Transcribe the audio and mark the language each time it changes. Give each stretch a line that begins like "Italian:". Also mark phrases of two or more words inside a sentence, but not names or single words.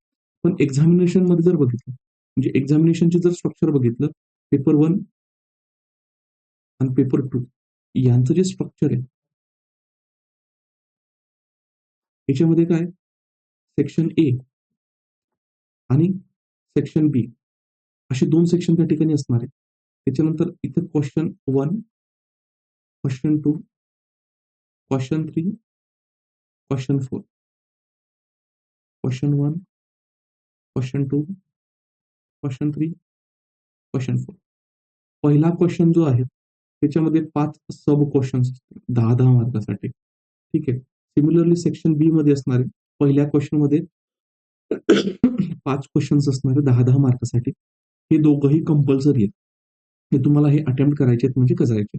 Marathi: पण एक्झामिनेशनमध्ये जर बघितलं, म्हणजे एक्झामिनेशनचे जर स्ट्रक्चर बघितलं, पेपर 1 आणि पेपर 2 यांचं जे स्ट्रक्चर आहे, याच्यामध्ये काय
English: section A
Marathi: आणि
English: section B
Marathi: असे 2 सेक्शन त्या ठिकाणी असणार आहेत. त्याच्यानंतर इथे क्वेशन 1, क्वेशन 2, क्वेशन 3, क्वेशन 4, क्वेशन 1, क्वेशन 2, क्वेशन 3, क्वेशन 4. पहिला क्वेशन जो आहे, त्याच्यामध्ये 5
English: sub questions
Marathi: असतील 10-10 मार्कासाठी. ठीक आहे.
English: similarly section B
Marathi: मध्ये असणार आहे. पहिल्या क्वेशनमध्ये 5 क्वेशन्स असणार आहे 10-10 मार्कासाठी. हे दोघंही कंपल्सरी आहेत. हे तुम्हाला हे अटेम्प्ट करायचे आहेत म्हणजे करायचे.